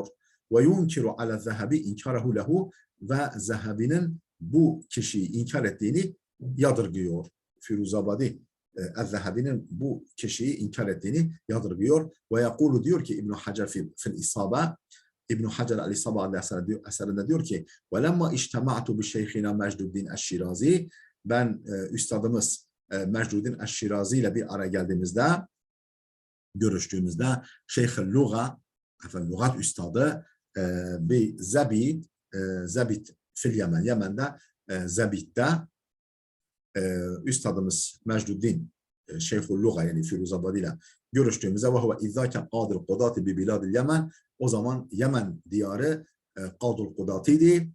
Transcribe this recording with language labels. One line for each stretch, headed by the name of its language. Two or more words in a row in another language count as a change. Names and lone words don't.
Arabic: وينكر على الذهبي إنكاره له,
Turkish: ve Zehebi'nin bu kişiyi inkar ettiğini yadırgıyor. Firuzabadi Zehebi'nin bu kişiyi inkar ettiğini yadırgıyor
Arabic: ويقول,
Turkish: diyor ki
Arabic: ابن حجر في الإصابة,
Turkish: İbn Hacer el-İsabe adlı eserinde diyor ki
Arabic: وَلَمَّا اِجْتَمَعْتُ بِشَيْخِنَا مَجْدُدِّينَ الشِّرَازِي,
Turkish: ben üstadımız Mecduddin Eşşirazi ile bir araya geldiğimizde, görüştüğümüzde, Şeyh-i Luga, lügat üstadı bir
Arabic: زبيد في اليمن,
Turkish: Yemen'de Zebit'te üstadımız Mecduddin Şeyh-i Luga, yani Firuzabadi ile görüştüğümüzde
Arabic: وهو إذاك قاضي القضاة ببلاد اليمن,
Turkish: o zaman Yemen diyarı Kadul Kudati'ydi.